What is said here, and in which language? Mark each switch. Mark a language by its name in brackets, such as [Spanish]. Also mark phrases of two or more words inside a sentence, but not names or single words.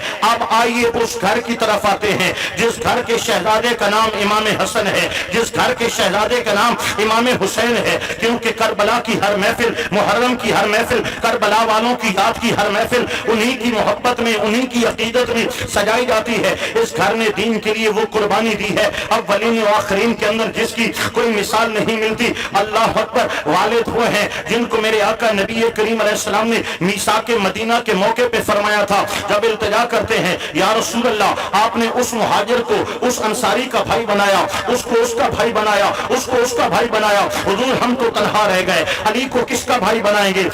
[Urdu] اب آئیے اس گھر کی طرف آتے ہیں جس گھر کے شہزادے کا نام امام حسن ہے، جس گھر کے شہزادے کا نام امام حسین ہے، کیونکہ کربلا کی ہر محفل، محرم کی ہر محفل، کربلا والوں کی یاد کی ہر محفل انہی کی محبت میں، انہی کی عقیدت میں سجائی جاتی ہے۔ اس گھر نے دین کے لیے وہ قربانی دی ہے اولین و آخرین کے اندر جس کی کوئی مثال نہیں ملتی۔ [Arabic] اللہ اکبر، [Urdu] والد وہ ہیں جن کو میرے آقا نبی کریم [Arabic] علیہ السلام [Urdu] نے میثاق مدینہ کے موقع پہ فرمایا تھا، جب التجا کرتے ہیں [Arabic] یا رسول اللہ، [Urdu] آپ نے اس مہاجر کو اس انصاری کا بھائی بنایا، اس کو اس کا بھائی بنایا، اس کو اس کا بھائی بنایا، حضور ہم تو تنہا رہ گئے، علی کو کس کا بھائی بنائیں گے؟